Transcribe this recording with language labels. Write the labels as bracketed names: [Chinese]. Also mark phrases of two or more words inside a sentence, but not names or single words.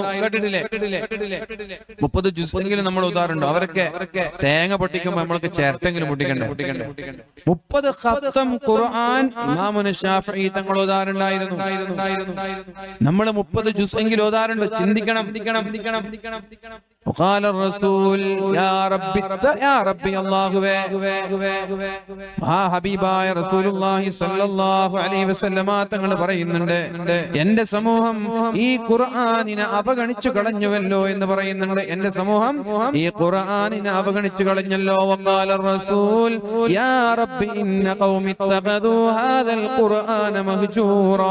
[Malayalam] കേട്ടിട്ടില്ലേ? 30 ജുസ്എങ്കിലും നമ്മൾ അവരൊക്കെ തേങ്ങ പൊട്ടിക്കുമ്പോ നമ്മൾക്ക് ചേർത്തെങ്കിലും പൊട്ടിക്കണ്ടേ? 30 ഖത്തം ഖുർആൻ ഇമാമുന ശാഫിഈ തങ്ങൾ ഓതാറുണ്ടായിരുന്നു. നമ്മൾ 30 ജുസ്എങ്കിലും ഓതാറുണ്ട്. ചിന്തിക്കണം. [Arabic] وقال الرسول يا ربي الله [Malayalam] ഹബീബായ [Arabic] رسول الله صلى الله عليه وسلم [Malayalam] തങ്ങൾ പറയുന്നുണ്ട്, എന്റെ സമൂഹം ഈ ഖുർആനിനെ അവഗണിച്ചു കളഞ്ഞുവല്ലോ എന്ന് പറയുന്നുണ്ട്. എന്റെ സമൂഹം ഈ ഖുർആനിനെ അവഗണിച്ചു കളഞ്ഞല്ലോ. [Arabic] وقال الرسول يا رب إن قومي اتخذوا هذا القرآن مهجورا.